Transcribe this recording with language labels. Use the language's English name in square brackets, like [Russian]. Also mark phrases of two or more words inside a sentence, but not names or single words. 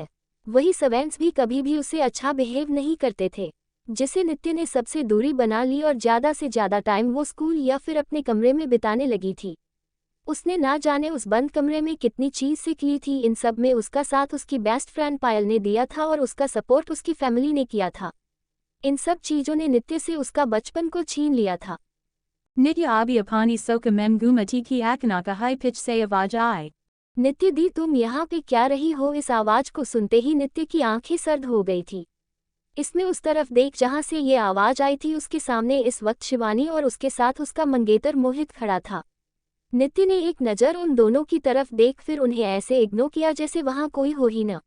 [Hindi] वही सर्वेंट्स भी कभी भी उसे अच्छा बिहेव नहीं करते थे, जिसे नित्य ने सबसे दूरी बना ली और ज़्यादा से ज़्यादा टाइम वो स्कूल या फिर अपने कमरे में बिताने लगी थी। उसने ना जाने उस बंद कमरे में कितनी चीज़ सीख ली थी। इन सब में उसका साथ उसकी [English] best friend [Hindi] पायल ने दिया था और उसका सपोर्ट उसकी फैमिली ने किया था। इन सब चीज़ों ने नित्य से उसका बचपन को छीन लिया था। नित्या अभी अपनी सोच में गुम थी कि अचानक [English] high pitch [Hindi] से आवाज़ आई। नित्य दी तुम यहाँ पे क्या रही हो? इस आवाज़ को सुनते ही नित्य की आंखें सर्द हो गई थी। इसमें उस तरफ देख जहां से ये आवाज आई थी। उसके सामने इस वक्त शिवानी और उसके साथ उसका मंगेतर मोहित खड़ा था। नित्य ने एक नज़र उन दोनों की तरफ देख फिर उन्हें ऐसे इग्नोर किया जैसे वहां कोई हो ही न।